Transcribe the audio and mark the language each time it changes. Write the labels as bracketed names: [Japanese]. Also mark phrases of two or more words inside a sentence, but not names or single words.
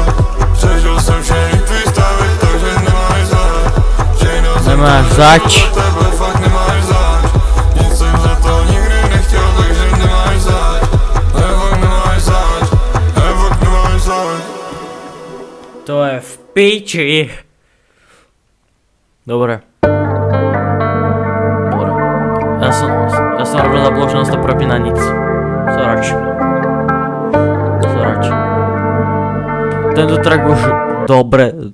[Czech] Přežil jsem všechny tvý stavy, takže nemáš zač. Všechno jsem Nemáš to zač. řešil za tebe, fakt nemáš zač. Nic jsem za to nikdy nechtěl, takže nemáš zač. Ne, fakt nemáš zač. Ne, fakt nemáš zač. [Slovak] To je v piči. Dobre. Ja som rovno zabudol, že nás to prepína nic. Sorač. Tento track už dobre.